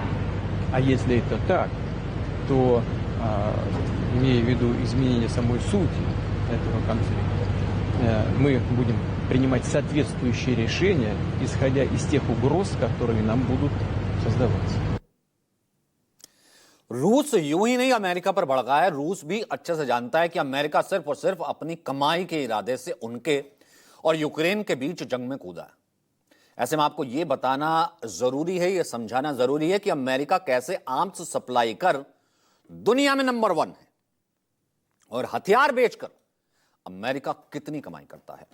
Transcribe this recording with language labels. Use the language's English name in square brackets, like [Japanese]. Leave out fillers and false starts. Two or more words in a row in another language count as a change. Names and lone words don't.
[Russian] А если это так, то, имея в виду изменение самой сути этого конфликта, мы будем принимать соответствующие решения, исходя из тех угроз, которые нам будут создаваться. [Hindi] रूस यूं ही नहीं अमेरिका पर भड़का है, रूस भी अच्छे से जानता है कि अमेरिका सिर्फ और सिर्फ अपनी कमाई के इरादे से उनके और यूक्रेन के बीच जंग में कूदा है। ऐसे में आपको यह बताना जरूरी है, यह समझाना जरूरी है कि अमेरिका कैसे [English] arms supply [Hindi] कर दुनिया में नंबर 1 है और हथियार बेचकर अमेरिका कितनी कमाई करता है।